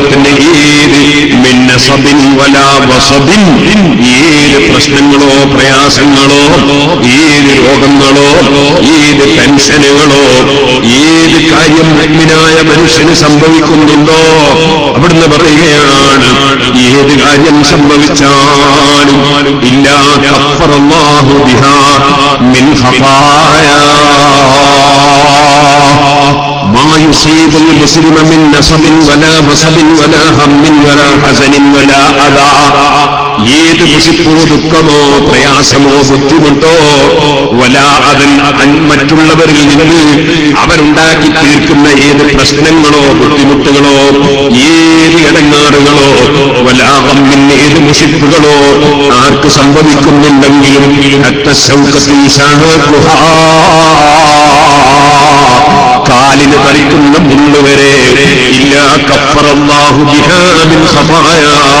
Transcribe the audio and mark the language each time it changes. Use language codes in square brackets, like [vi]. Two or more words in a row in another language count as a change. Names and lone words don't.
[ml] തന്നെ ഏത് [ar] من نصب ولا وصب, [ml] ഏത് പ്രശ്നങ്ങളോ പ്രയാസങ്ങളോ ഏത് രോഗങ്ങളോ ഏത് പെൻഷനുകളോ ഏത് കാര്യം മുഅ്മിനായ മനുഷ്യന് സംഭവിക്കുന്നുണ്ടോ, അവിടുന്ന് പറയുകയാണ് ഏത് കാര്യം സംഭവിച്ചാലും [ar] إلا كفر الله بها من خطاياه ما يصيب المسلم من نصب ولا وصب ولا هم ولا حزن ولا أذى. [ml] ഏത് മുഷിപ്പോ ദുഃഖമോ പ്രയാസമോ ബുദ്ധിമുട്ടോ [ar] ولا أذى [ml] മറ്റുള്ളവരിൽ നിന്ന് അവരുണ്ടാക്കി തീർക്കുന്ന ഏത് പ്രശ്നങ്ങളോ ബുദ്ധിമുട്ടുകളോ ഏത് ഇടങ്ങാറുകളോ [ar] ولا غم [ml] ഏത് മുഷിപ്പുകളോ ആർക്ക് സംഭവിക്കുന്നുണ്ടെങ്കിലും കാലിന് തളിക്കുന്ന മുള്ളുവരെ [ar] إلا كفر الله بها من خطاياه.